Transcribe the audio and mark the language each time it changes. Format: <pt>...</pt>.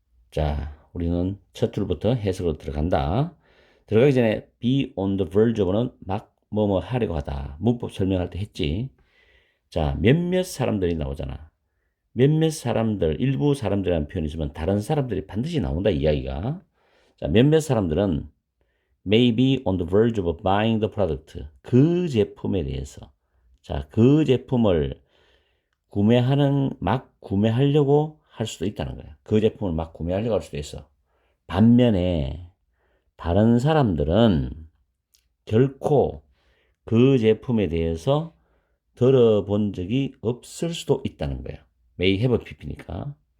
<ko>자, 우리는 첫 줄부터 해석으로 들어간다. 들어가기 전에</ko> <en>be on the verge of</en> <ko>는 막 뭐뭐 하려고 하다. 문법 설명할 때 했지. 자, 몇몇 사람들이 나오잖아. 몇몇 사람들, 일부 사람들이라는 표현이 있으면 다른 사람들이 반드시 나온다 이야기가. 자, 몇몇 사람들은</ko> <en>may be on the verge of buying the product.</en> <ko>그 제품에 대해서. 자, 그 제품을 막 구매하려고 할 수도 있다는 거야. 그 제품을 막 구매하려고 할 수도 있어. 반면에 다른 사람들은 결코 그 제품에 대해서 들어본 적이 없을 수도 있다는 거야.</ko> <en>may have pp</en> <ko>니까.</ko>